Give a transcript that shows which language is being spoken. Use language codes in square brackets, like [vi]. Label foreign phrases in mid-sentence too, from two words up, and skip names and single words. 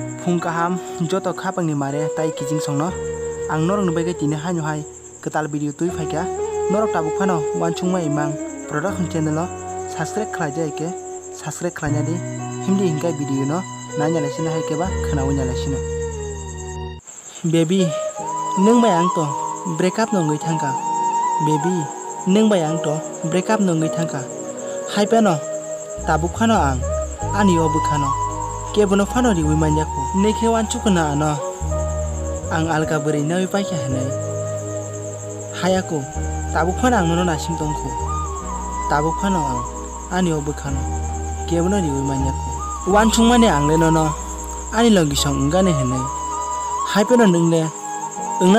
[trp] Phung kaham joto khapang ni mare tai kijing songno ang norok ni bagui tini haino hai ketal video tui phaikya norok tabuk phano wanchungma imang [en] production channel [trp] o subscribe khlaijai ke subscribe khlainadi hindi hingkai video no nanya lesina hai ke ba khanawi lesina baby nung bai ang [en] to break up [trp] no ngui thangka baby nung bai ang [en] to break up [trp] no ngui thangka hai peno tabuk phano ang ani o bukhano kebono phano riwi manjako nekhe wanchukna ano ang alga beri nawi paikya hanai hayako tabuk phano ang no nasim tongko tabuk phano ang ani o bukhano kebono riwi manjako wanchungmane ang le no ani logisong ngane hanai haipeno nungle ungna